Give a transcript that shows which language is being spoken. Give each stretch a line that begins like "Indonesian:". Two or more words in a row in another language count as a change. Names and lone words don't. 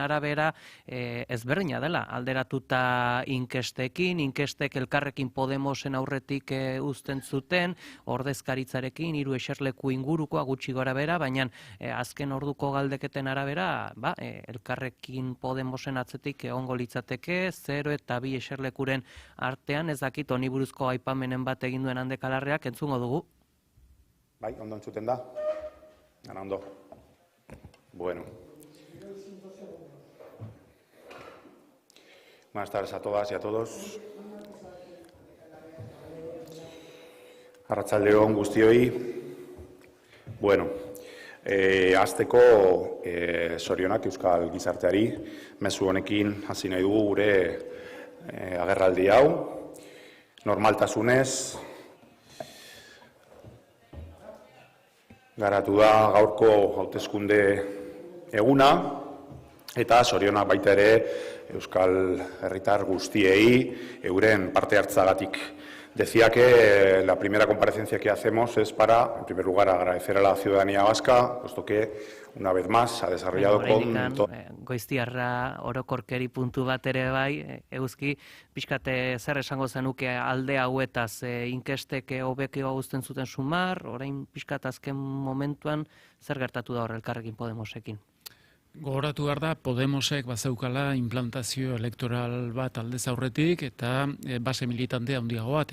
Basque: arabera ezberdina dela, alderatuta inkestekin, inkestek Elkarrekin Podemosen aurretik uzten zuten, ordezkaritzarekin, 3 eserleku ingurukoa gutxi gora bera, baina azken orduko galdeketen arabera, Elkarrekin Podemosen atzetik egongo litzateke, 0 eta 2 eserlekuren artean, ez dakit honi buruzko aipamenen bat egin duen Handeka Larreak entzungo dugu. Bai, ondo entzuten da? Gana ondo.
Spanish: Bueno. Buenas tardes a todas y a todos.
Basque: Arratsalde-on guztioi. Bueno, hasteko zorionak euskal gizarteari, mezu honekin hasi nahi dugu gure agerraldi hau. Normaltasunez, garatu da gaurko hauteskunde eguna, Eta sorionak baita ere Euskal Herritar guztiei euren parte hartzagatik.
Spanish: Decía que la primera comparecencia que hacemos es para, en primer lugar, agradecer a la ciudadanía vasca, puesto que, una vez más, ha desarrollado
Basque: Goiztiarra orokorkeri puntu bat ere bai, Euski, pixkate zer esango zenuke alde hauetaz, inkesteke hobekio uzten zuten sumar, orain pixkat azken momentuan zer gertatu da hor Elkarrekin Podemosekin? Gogoratu behar da, Podemosek bazeukala implantazio elektoral bat aldez aurretik eta base militante handiago bat.